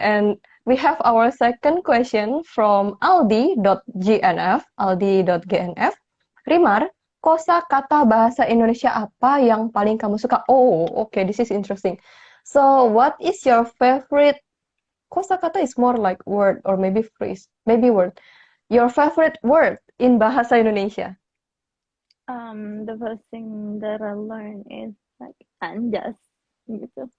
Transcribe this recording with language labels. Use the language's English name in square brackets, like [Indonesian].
[English] And we have our second question from Aldi.gnf. Aldi.gnf. [Indonesian] Rimar, kosakata bahasa Indonesia apa yang paling kamu suka? [English] Oh, okay, this is interesting. So, what is your favorite kosakata is more like word or maybe phrase, maybe word. Your favorite word in bahasa Indonesia? The first thing that I learned is like anjas gitu.